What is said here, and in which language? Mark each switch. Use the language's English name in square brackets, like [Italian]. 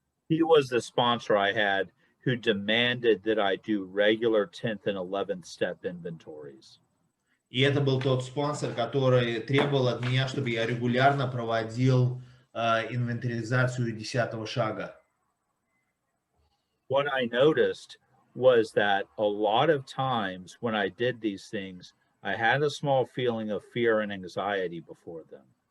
[English] He was the sponsor I had who demanded that I do regular 10th and 11th step inventories. [Russian] И это был тот спонсор, который требовал от меня, чтобы я регулярно проводил инвентаризацию 10-го шага. [English] What I noticed was that a lot of times when I did these things, I had a small feeling of fear and anxiety before them.